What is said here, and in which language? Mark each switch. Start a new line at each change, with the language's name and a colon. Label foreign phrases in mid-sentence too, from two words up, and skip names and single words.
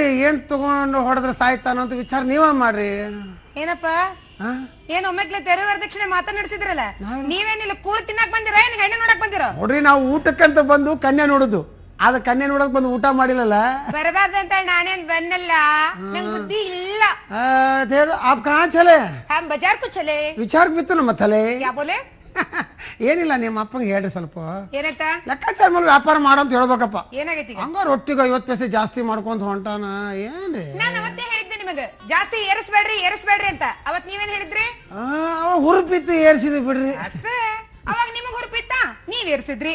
Kannada: ಏನ್ ತಗೊಂಡು ಹೊಡೆದ್ರೆ ಸಾಯ್ತಾನಂತ ವಿಚಾರ ನೀವ ಮಾಡ್ರಿ. ಏನಪ್ಪ ಏನ್ ಒಮ್ಮೆಗ್ಲೆ ತೆರೆ ವರದಕ್ಷಿಣೆ ಮಾತನಾಡಿಸಿದ್ರಲ್ಲ, ನೀವೇನಿಲ್ಲ ಕೂಳು ತಿನ್ನಕ್ ಬಂದಿರ ಏನ್ ಹೆಣ್ಣೆ ನೋಡಕ್ ಬಂದಿರ? ನೋಡ್ರಿ, ನಾವು ಊಟಕ್ಕಂತ ಬಂದು ಕನ್ಯಾ ನೋಡುದು, ಆದ್ರೆ ಕನ್ಯಾ ನೋಡಕ್ ಬಂದು ಊಟ ಮಾಡಿಲ್ಲಲ್ಲ. ಬರಬಾರ್ದಂತ ನಾನೇನ್ ಬನ್ನಲ್ಲ, ನಂಗ್ ಬುದ್ಧಿ ಇಲ್ಲ.
Hindi: आप कहाँ चले? हम बाजार को चले.
Kannada: ವಿಚಾರ ಬಿತ್ತು ನಮ್ಮ ತಲೆ.
Hindi: क्या बोले?
Kannada: ಏನಿಲ್ಲ, ನಿಮ್ಮ ಅಪ್ಪಂಗೆ ಹೇಳ್ರಿ ಸ್ವಲ್ಪ. ಏನಂತ? ಲೆಕ್ಕಾಚಾರ ಮೇಲೆ ವ್ಯಾಪಾರ ಮಾಡಂತ ಹೇಳ್ಬೇಕಪ್ಪ. ಏನಾಗೈತಿ? ಹಂಗ ರೊಟ್ಟಿಗೆ 50 ಪೈಸೆ ಜಾಸ್ತಿ ಮಾಡ್ಕೊಂತ ಹೊಂಟಾನ. ಏನ್ರಿ? ನಾನು ಅವತ್ತೇ ಹೇಳಿದ್ದೆ ನಿಮಗೆ ಜಾಸ್ತಿ ಏರಿಸ್ಬೇಡ್ರಿ ಅಂತ. ಅವತ್ ನೀವೇನ್ ಹೇಳಿದ್ರಿ? ಅವ ಹುರುಪಿತ್ತು ಏರ್ಸಿದ್ವಿ ಬಿಡ್ರಿ ಅಷ್ಟೇ. ಅವಾಗ ನಿಮಗ್ ಹುರುಪಿತ್ತ, ನೀವ್ ಏರ್ಸಿದ್ರಿ.